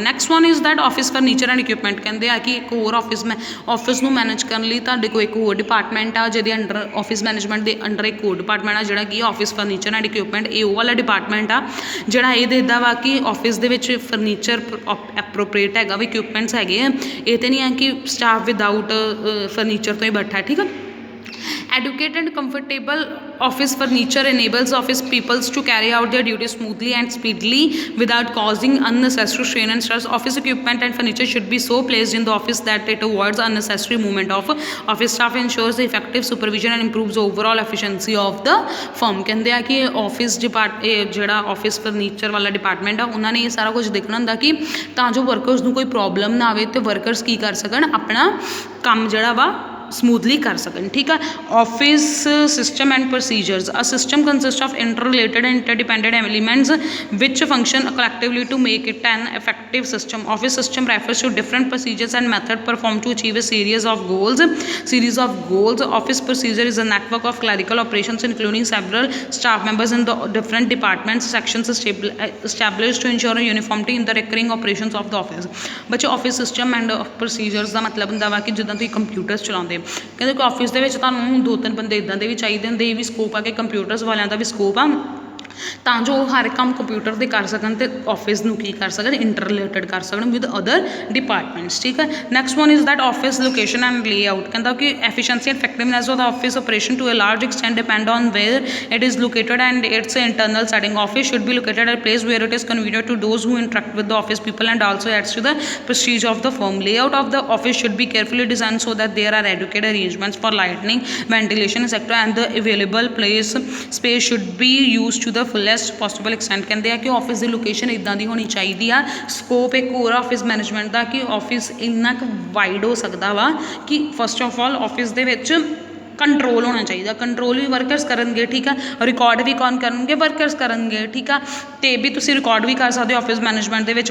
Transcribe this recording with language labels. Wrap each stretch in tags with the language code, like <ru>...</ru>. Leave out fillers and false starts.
<en>Next one is that office furniture and equipment.</en> <pa>ਕਹਿੰਦੇ ਆ ਕਿ ਇੱਕ ਹੋਰ ਆਫਿਸ ਨੂੰ ਮੈਨੇਜ ਕਰਨ ਲਈ ਤੁਹਾਡੇ ਕੋਲ ਇੱਕ ਹੋਰ ਡਿਪਾਰਟਮੈਂਟ ਆ ਜਿਹਦੇ ਅੰਡਰ ਆਫਿਸ ਮੈਨੇਜਮੈਂਟ ਦੇ ਅੰਡਰ ਇੱਕ ਹੋਰ ਡਿਪਾਰਟਮੈਂਟ ਆ ਜਿਹੜਾ ਕਿ ਆਫਿਸ ਫਰਨੀਚਰ ਐਂਡ ਇਕੁਇਪਮੈਂਟ। ਇਹ ਉਹ ਵਾਲਾ ਡਿਪਾਰਟਮੈਂਟ ਆ ਜਿਹੜਾ ਇਹ ਦੇਖਦਾ ਵਾ ਕਿ ਆਫਿਸ ਦੇ ਵਿੱਚ ਫਰਨੀਚਰ ਐਪਰੋਪ੍ਰੀਏਟ ਹੈਗਾ ਵੀ, ਇਕੁਇਪਮੈਂਟਸ ਹੈਗੇ ਆ, ਇਹ ਤਾਂ ਨਹੀਂ ਹੈ ਕਿ ਸਟਾਫ ਵਿਦਾਊਟ ਫਰਨੀਚਰ ਤੋਂ ਹੀ ਬੈਠਾ, ਠੀਕ ਹੈ।</pa> <en>Adequate and comfortable office furniture enables office peoples to carry out their duties smoothly and speedily without causing unnecessary strain and stress. Office equipment and furniture should be so placed in the office that it avoids unnecessary movement of office staff, ensures the effective supervision and improves overall efficiency of the firm.</en> <pa>ਕਹਿੰਦੇ ਆ ਕਿ office ਜਿਹੜਾ office furniture ਵਾਲਾ department ਆ ਉਹਨਾਂ ਨੇ ਇਹ ਸਾਰਾ ਕੁਝ ਦੇਖਣਾ ਹੁੰਦਾ ਕਿ ਤਾਂ ਜੋ ਵਰਕਰਸ ਨੂੰ ਕੋਈ ਪ੍ਰੋਬਲਮ ਨਾ ਆਵੇ ਅਤੇ ਵਰਕਰਸ ਕੀ ਕਰ ਸਕਣ, ਆਪਣਾ ਕੰਮ ਜਿਹੜਾ ਵਾ smoothly ਕਰ ਸਕਣ, ਠੀਕ ਹੈ।</pa> <en>Office system and procedures. A system consist of interrelated and interdependent elements which function collectively to make it an effective system. Office system refers to different procedures and methods performed to achieve a series of goals. Office procedure is a network of clerical operations including several staff members in the different departments sections established to ensure uniformity in the recurring operations of the office.</en> <pa>ਬੱਚੇ office system and procedures ਦਾ ਮਤਲਬ ਹੁੰਦਾ ਵਾ ਕਿ ਜਿੱਦਾਂ ਤੁਸੀਂ computers ਚਲਾਉਂਦੇ, ਕਹਿੰਦੇ ਕਿ ਆਫਿਸ ਦੇ ਵਿੱਚ ਤੁਹਾਨੂੰ 2-3 ਬੰਦੇ ਇੱਦਾਂ ਦੇ ਵੀ ਚਾਹੀਦੇ ਹੁੰਦੇ, ਇਹ ਵੀ ਸਕੋਪ ਆ ਕਿ ਕੰਪਿਊਟਰਸ ਵਾਲਿਆਂ ਦਾ ਵੀ ਸਕੋਪ ਆ ਤਾਂ ਜੋ ਉਹ ਹਰ ਕੰਮ ਕੰਪਿਊਟਰ 'ਤੇ ਕਰ ਸਕਣ ਅਤੇ ਆਫਿਸ ਨੂੰ ਕੀ ਕਰ ਸਕਣ, ਇੰਟਰ ਰਿਲੇਟਡ ਕਰ ਸਕਣ</pa> <en>with other departments,</en> <pa>ਠੀਕ ਹੈ।</pa> <en>next one is that office location and layout,</en> <pa>ਕਹਿੰਦਾ ਕਿ</pa> <en>Efficiency and effectiveness of the office operation to a large extent depend on where it is located and its internal setting. Office should be located at place where it is convenient to those who interact with the office people and also adds to the prestige of the firm. Layout of the office should be carefully designed so that there are adequate arrangements for lighting, ventilation, etc. and the available space should be used to the fullest possible extent.</en> <pa>ਕਹਿੰਦੇ ਆ ਕਿ office ਦੀ location ਇੱਦਾਂ ਦੀ ਹੋਣੀ ਚਾਹੀਦੀ ਆ। Scope ਇੱਕ ਹੋਰ office management ਦਾ ਕਿ ਆਫਿਸ ਇੰਨਾ ਕੁ ਵਾਈਡ ਹੋ ਸਕਦਾ ਵਾ ਕਿ ਫਸਟ ਆਫ ਆਲ ਆਫਿਸ ਦੇ ਵਿੱਚ ਕੰਟਰੋਲ ਹੋਣਾ ਚਾਹੀਦਾ। ਕੰਟਰੋਲ ਵੀ ਵਰਕਰਸ ਕਰਨਗੇ, ਠੀਕ ਆ, ਰਿਕਾਰਡ ਵੀ ਕੌਣ ਕਰਨਗੇ, ਵਰਕਰਸ ਕਰਨਗੇ, ਠੀਕ ਆ, ਅਤੇ ਵੀ ਤੁਸੀਂ ਰਿਕਾਰਡ ਵੀ ਕਰ ਸਕਦੇ ਹੋ ਆਫਿਸ ਮੈਨੇਜਮੈਂਟ ਦੇ ਵਿੱਚ।</pa>